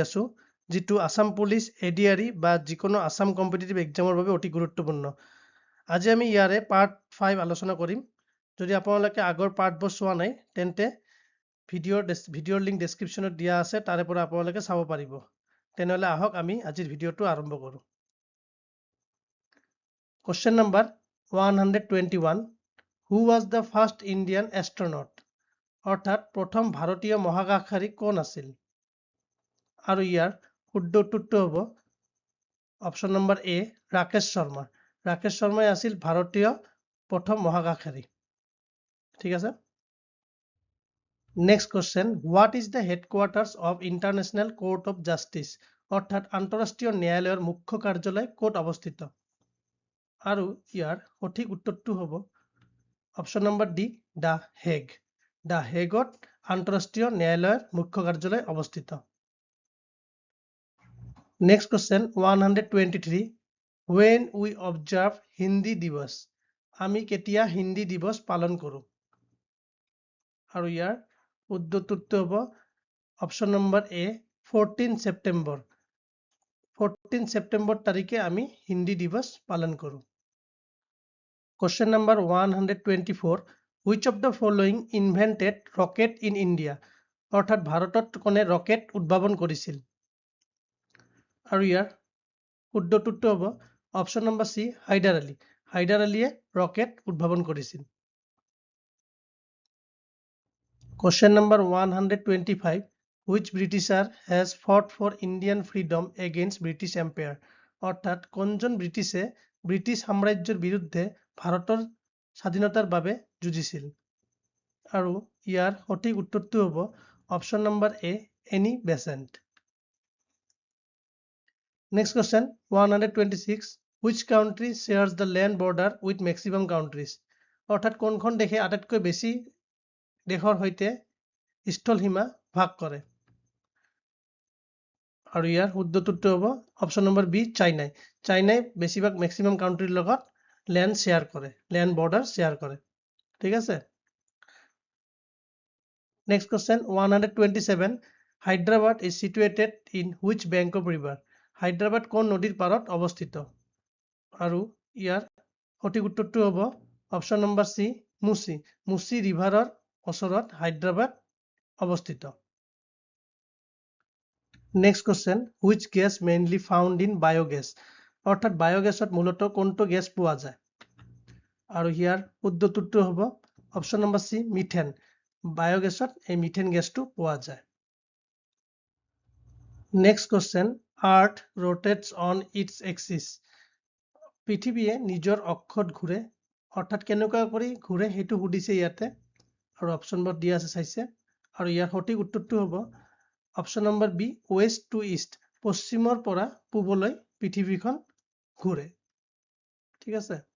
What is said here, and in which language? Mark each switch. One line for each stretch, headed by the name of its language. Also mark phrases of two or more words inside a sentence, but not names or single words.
Assamese: আছো যিটো আসাম পুলিচ এডিআৰই বা যিকোনো আসাম কম্পিটিটিভ এক্সামৰ বাবে অতি গুৰুত্বপূৰ্ণ আজি আমি ইয়াৰে পাৰ্ট 5 আলোচনা কৰিম যদি আপোনালোকে আগৰ পাৰ্টবোৰ চোৱা নাই তেন্তে ভিডিঅ'ৰ লিংক ডেসক্ৰিপচনত দিয়া আছে তাৰে পৰা আপোনালোকে চাব পাৰিব তেনেহলে আহক আমি আজিৰ ভিডিঅ'টো আৰম্ভ কৰো
English: Question number 121 Who was the first Indian astronaut?
Assamese: অর্থাৎ প্রথম ভারতীয় মহাকাশচারী কোন আছিল আৰু ইয়াৰ শুদ্ধ উত্তৰটো হ'ব অপশন নম্বৰ এ ৰাকেশ শৰ্মা আছিল ভাৰতীয় প্ৰথম মহাকাশচাৰী ঠিক আছে
English: Next question what is the headquarters of International Court of Justice
Assamese: অৰ্থাৎ আন্তঃৰাষ্ট্ৰীয় ন্যায়ালয়ৰ মুখ্য কাৰ্যালয় ক'ত অৱস্থিত আৰু ইয়াৰ সঠিক উত্তৰটো হ'ব অপশন নম্বৰ ডি দা হেগত আন্তঃৰাষ্ট্ৰীয় ন্যায়ালয়ৰ মুখ্য কাৰ্যালয় অৱস্থিত
English: Next question
Assamese: 123
English: when we observe
Assamese: হিন্দী দিৱস আমি কেতিয়া হিন্দী দিৱস পালন কৰো আৰু ইয়াৰ শুদ্ধ উত্তৰটো হ'ব অপশন নম্বৰ এ 14 ছেপ্টেম্বৰ তাৰিখে আমি হিন্দী দিৱস পালন কৰো
English: Question number 124 Which of the following invented rocket in India?
Assamese: অৰ্থাৎ ভাৰতত কোনে ৰকেট উদ্ভাৱন কৰিছিল আৰু ইয়াৰ শুদ্ধ উত্তৰটো হ'ব অপশন নম্বৰ সি হাইদাৰ আলীয়ে ৰকেট উদ্ভাৱন কৰিছিল
English: Question number 125 Which Britisher has fought for Indian freedom against British Empire?
Assamese: অৰ্থাৎ কোনজন ব্ৰিটিছে ব্ৰিটিছ সাম্ৰাজ্যৰ বিৰুদ্ধে ভাৰতৰ স্বাধীনতাৰ বাবে যুঁজিছিল আৰু ইয়াৰ সঠিক উত্তৰটো হ'ব অপশন নম্বৰ এ এনি বেচেণ্ট
English: Next question
Assamese: 126
English: Which country shares the land border with maximum countries?
Assamese: অৰ্থাৎ কোনখন দেশে আটাইতকৈ বেছি দেশৰ সৈতে স্থলসীমা ভাগ কৰে আৰু ইয়াৰ শুদ্ধ উত্তৰটো হ'ব অপশন নম্বৰ বি চাইনাই বেছিভাগ
English: maximum country's
Assamese: লগত
English: land border share
Assamese: কৰে ঠিক আছে
English: Next question
Assamese: 127 হায়দ্ৰাবাদ
English: is situated in which bank of river
Assamese: হায়দ্ৰাবাদ কোন নদীৰ পাৰত অৱস্থিত আৰু ইয়াৰ সঠিক উত্তৰটো হ'ব অপশন নম্বৰ সি মুচি ৰিভাৰৰ ওচৰত হায়দ্ৰাবাদ অৱস্থিত
English: Next question which gas mainly found in biogas
Assamese: অৰ্থাৎ বায়োগেছত মূলত কোনটো গেছ পোৱা যায় আৰু ইয়াৰ শুদ্ধ উত্তৰটো হ'ব অপশন নম্বৰ সি মিথেন বায়োগেছত এই মিথেন গেছটো পোৱা যায়
English: Next question Earth rotates on its axis
Assamese: পৃথিৱীয়ে নিজৰ অক্ষত ঘূৰে অৰ্থাৎ কেনেকুৱা কৰি ঘূৰে সেইটো সুধিছে ইয়াতে আৰু অপশনবোৰ দিয়া আছে চাইছে আৰু ইয়াৰ সঠিক উত্তৰটো হ'ব অপশন নম্বৰ বি
English: West to East
Assamese: পশ্চিমৰ পৰা পূবলৈ পৃথিৱীখন ঘূৰে ঠিক আছে